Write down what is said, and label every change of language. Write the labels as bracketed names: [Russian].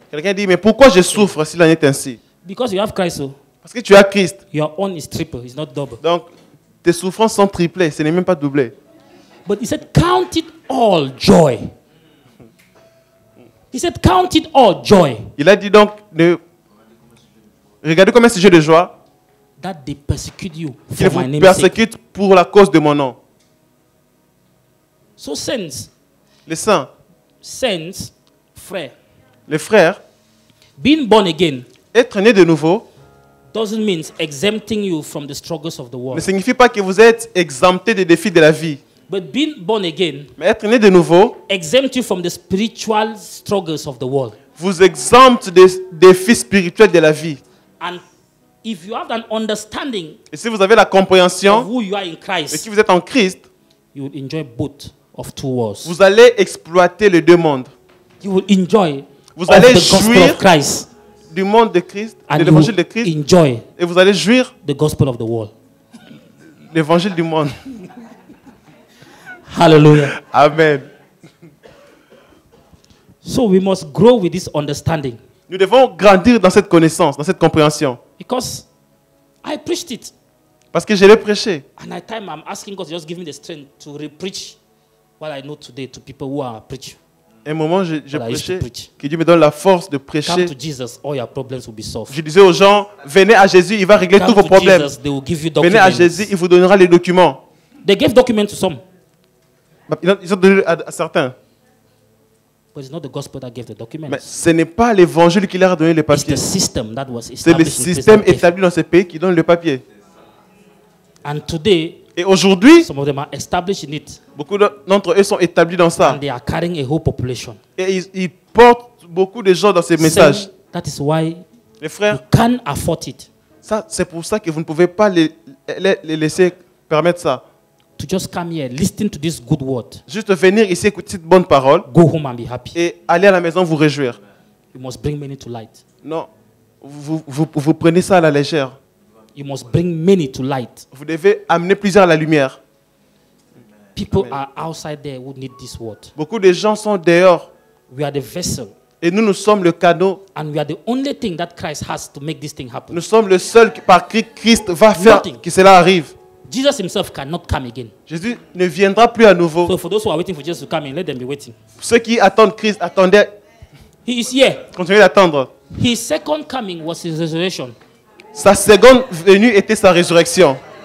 [French] Quelqu'un dit, mais pourquoi je souffre s'il en est ainsi? [English] Because you have Christ. So [French] parce que tu as Christ. [English] Your own is triple, it's not double. [French] Donc tes souffrances sont triplées, ce n'est même pas doublé. [English] But he said, count it all joy. He said, count it all joy. [French] Il a dit donc, regardez comme un sujet de joie. [English] That they persecute you for my name's sake. [French] Qu'ils vous persécutent pour la cause de mon nom. [English] So saints. [French] Les saints. Saints, frères. Les frères. [English] Being born again. [French] Être né de nouveau. [English] Doesn't mean exempting you from the struggles of the world. [French] Ne signifie pas que vous êtes exempté des défis de la vie. [English] But being born again, [French] mais être né de nouveau, [English] exempt you from the spiritual struggles of the world. [French] Vous exempte des défis spirituels de la vie. [English] And if you have an understanding, [French] et si vous avez la compréhension [English] of who you are in Christ, [French] et si vous êtes en Christ, [English] you will enjoy both of two worlds. [French] Vous allez exploiter les deux mondes. [English] You will enjoy. [French] Vous allez jouir du monde de Christ, de l'évangile de Christ, [English] enjoy [French] et vous allez jouir [English] the gospel of the world. [French] L'évangile du monde. Hallelujah. Amen. [English] So we must grow with this understanding. [French] Nous devons grandir dans cette connaissance, dans cette compréhension. [English] Because I preached it. [French] Parce que je l'ai prêché. [English] And at time I'm asking God to just give me the strength to re-preach what I know today to people who are preaching. [French] Un moment, je prêchais, que Dieu me donne la force de prêcher. [English] Come to Jesus, all your problems will be solved. [French] Je disais aux gens, venez à Jésus, il va régler tous vos problèmes. [English] Jesus, they will give you [French] venez à Jésus, il vous donnera les documents. [English] They gave documents to some. [French] Ils ont donné à certains. [English] But it's not the gospel that gave the documents. [French] Mais ce n'est pas l'évangile qui leur a donné les papiers. C'est le système établi dans ce pays qui donne le papier. [English] And today, [French] et aujourd'hui, [English] some of them are established in it. [French] Beaucoup d'entre eux sont établis dans ça. [English] And they are carrying a whole population. [French] Et ils portent beaucoup de gens dans ces messages. [English] That is why [French] les frères, [English] you can't afford it. [French] Ça, c'est pour ça que vous ne pouvez pas les laisser permettre ça. [English] To just come here, listen to this good word. [French] Juste venir ici écouter cette bonne parole. [English] Go home and be happy. [French] Et aller à la maison vous réjouir. [English] You must bring many to light. [French] Non, vous prenez ça à la légère. [English] You must bring many to light. [French] Vous devez amener plusieurs à la lumière. [English] People are outside there who need this word. [French] Beaucoup de gens sont dehors [English] We are the vessel. [French] Et nous sommes le cadeau. [English] And we are the only thing that Christ has to make this thing happen. [French] Nous sommes le seul par qui Christ va faire que cela arrive. [English] Jesus himself cannot come again. [French] Jésus ne viendra plus à nouveau. [English] So for those who are waiting for Jesus to come in, let them be waiting. [French] Ceux qui attendent Christ, attendez. [English] He is here. [French] Continuez d'attendre. [English] His second coming was his resurrection. [French] Sa seconde venue était sa résurrection.